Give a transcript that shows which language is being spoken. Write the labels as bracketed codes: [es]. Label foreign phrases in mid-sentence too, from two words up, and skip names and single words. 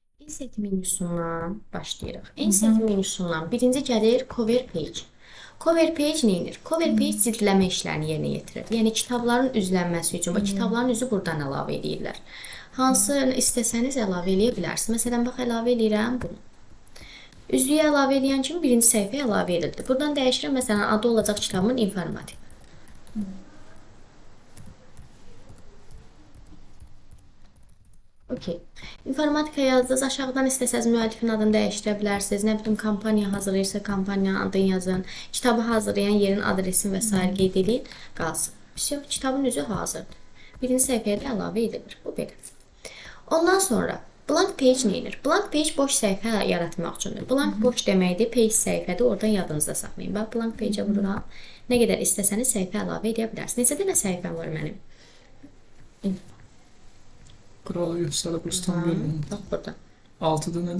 [az] Set menüsündən başlayırıq. Set menüsündən birinci gəlir [en] cover page. Cover page [az] neyinir? [en] Cover page [az] cildləmə işlərini yerinə yetirir. Yəni kitabların üzlənməsi üçün, bax kitabların üzü buradan əlavə edirlər. Hansı istəsəniz əlavə eləyə bilərsiniz. Məsələn, bax əlavə eləyirəm bunu. Üzlüyə əlavə eləyən kimi birinci səhifəyə əlavə edildi. Buradan dəyişirəm, məsələn, adı olacaq kitabın informatik. Okay. İnformatika yazdınız, aşağıdan istəsəz müəllifin adını dəyişdirə bilərsiniz. Nə bilim, kampaniya hazırlayırsa kampaniyanın adını yazın. Kitabı hazırlayan yerin adresini və s. qeyd edin, qalsın. Kitabın üzü hazırdır. Birinci səhifəyə də əlavə edilir. Bu belə. Ondan sonra [en] blank page [az] neyinir? [en] Blank page [az] boş səhifə yaratmaq üçündür. Blank boş deməkdir, page səhifədir. Oradan yadınızda saxlayın. Bax, [en] blank page-ə [az] vururam. Nə qədər istəsəniz səhifə əlavə edə bilərsiniz. Neçə dənə səhifəm var mənim? Quralı göstərib ustam bölümü. Bax, burada. 6 dənədir.